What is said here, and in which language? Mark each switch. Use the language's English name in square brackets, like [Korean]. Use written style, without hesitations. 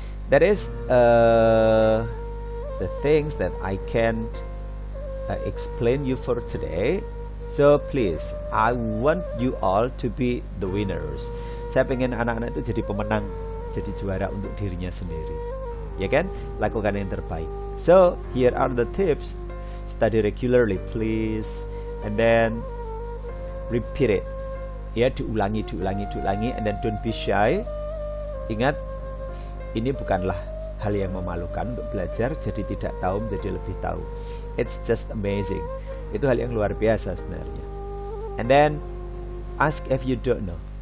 [English] That is the things that I can explain you for today. So please, I want you all to be the winners. [Indonesian] Saya pengen anak-anak itu jadi pemenang, jadi juara untuk dirinya sendiri. Ya kan? Lakukan yang terbaik. [English] So, here are the tips. Study regularly, please. And then repeat it. [Indonesian] Ya, diulangi, [English] and then don't be shy. [Indonesian] Ingat, ini bukanlah hal yang memalukan untuk belajar, jadi tidak tahu menjadi lebih tahu. [English] It's just amazing. [Indonesian] Itu hal yang luar biasa sebenarnya. [English] And then ask if you don't know.